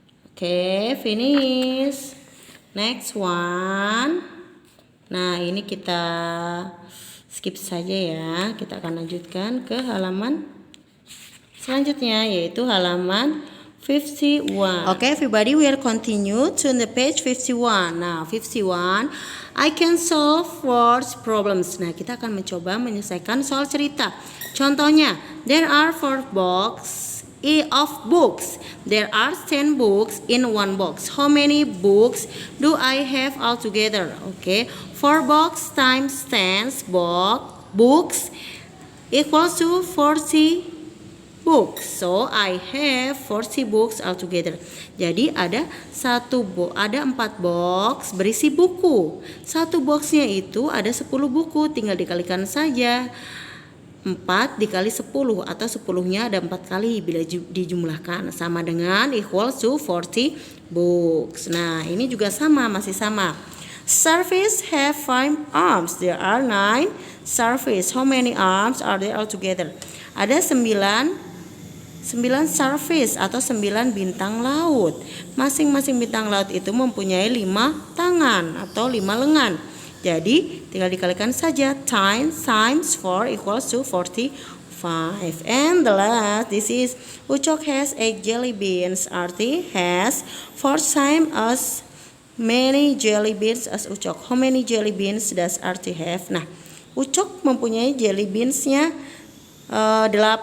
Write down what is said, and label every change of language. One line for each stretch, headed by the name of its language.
English: Oke, finish. Next one.
Indonesian: Nah, ini kita skip saja ya. Kita akan lanjutkan ke halaman selanjutnya, yaitu halaman 51.
English: Okay, everybody, we are continue to the page 51. Nah, 51, I can solve words problems.
Indonesian: Nah, kita akan mencoba menyelesaikan soal cerita. Contohnya,
English: there are 4 boxes of books. There are 10 books in one box. How many books do I have altogether? Okay, 4 box times 10 books equals to 40 books. So I have 40 books altogether.
Indonesian: Jadi ada 4 box berisi buku. Satu boxnya itu ada 10 buku, tinggal dikalikan saja. 4 dikali 10 atau 10-nya ada 4 kali bila dijumlahkan sama dengan
English: equals to 40 books.
Indonesian: Nah, ini juga sama, masih sama.
English: Starfish have 5 arms. There are 9 starfish. How many arms are there altogether?
Indonesian: Ada 9 starfish atau 9 bintang laut. Masing-masing bintang laut itu mempunyai 5 tangan atau 5 lengan. Jadi tinggal dikalikan saja.
English: 10 times 4 equals to 45. And the last, this is Ucok has 8 jelly beans. Arti has 4 times as many jelly beans as Ucok. How many jelly beans does Arti have?
Indonesian: Nah, Ucok mempunyai jelly beansnya 8.